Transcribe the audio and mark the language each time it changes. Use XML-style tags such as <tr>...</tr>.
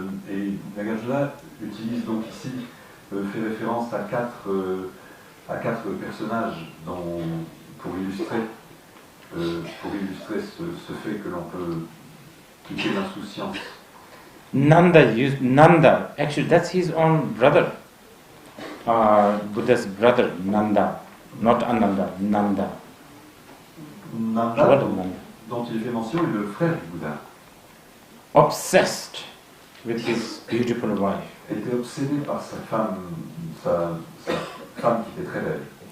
<fr>Et Nagarjuna utilise donc ici, fait référence à quatre personnages pour illustrer ce fait que l'on peut appliqué l'insouciance.</fr> <en>Nanda, actually that's his own brother. Buddha's brother, Nanda. Not Ananda, Nanda.</en> <fr>Nanda, dont il fait mention, est le frère du Bouddha.</fr> <en>Obsessed with his beautiful wife.</en> <fr>Il était obsédé par sa femme qui était très belle.</fr>